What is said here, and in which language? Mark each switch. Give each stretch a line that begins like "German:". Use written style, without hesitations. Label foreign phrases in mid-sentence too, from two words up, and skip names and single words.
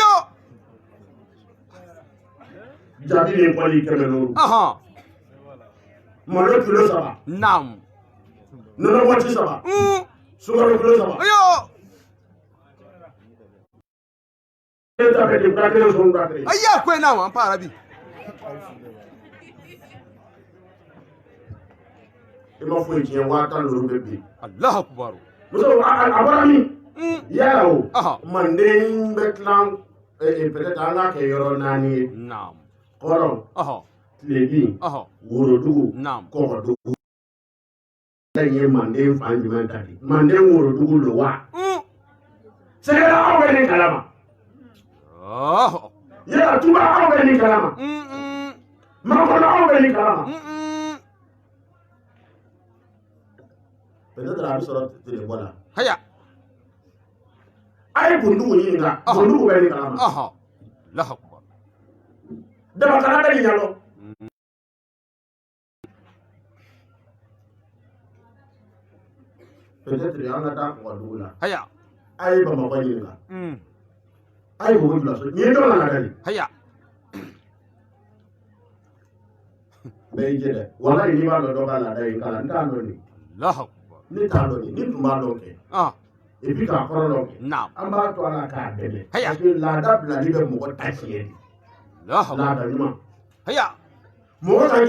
Bambara: jaabi ni kɔli 500 malo kilo 3 nɔnɔ bɔti 3 sukaro kilo 3 e ta bɛ di furakɛli sɔn furakɛli ko ina wa an fara bi i ma foyi tiɲɛ 10,000 bɛ bi
Arabic: الله أكبر
Bambara: muso a bɔra min yala o manden bɛ tilan peut-être an k'a kɛ yɔrɔ 4 ye kɔrɔn tilebin worodugu kɔgɔdugu ye manden fan jumɛn ta di manden worodugu lo wa sɛgɛla aw bɛ nin kalama yala tuba aw bɛ nin kalama makɔnɔ aw bɛ nin kalama peut-être a bɛ sɔrɔ telebɔ la a ye bondugu ɲininka bondugu bɛ nin kalama dabakala bɛ nin ɲɛdɔn peut-être an ka taa kɔgɔdugu la a ye Bamakɔ ɲininka a ye Bobo bila so nin ye dɔ nana dɛ bɛɛ y'i jɛ dɛ walayi n'i b'a dɔn dɔ ka laada ye kala n t'a dɔn nin ne t'a dɔn nin ni tun b'a dɔn kɛ
French: et puis
Bambara: k'a kɔrɔ dɔn kɛ an b'a to a la k'a dɛmɛ
French: parce que
Bambara: laada bilali bɛ mɔgɔ ta tiɲɛ de laada ɲuman mɔgɔ ka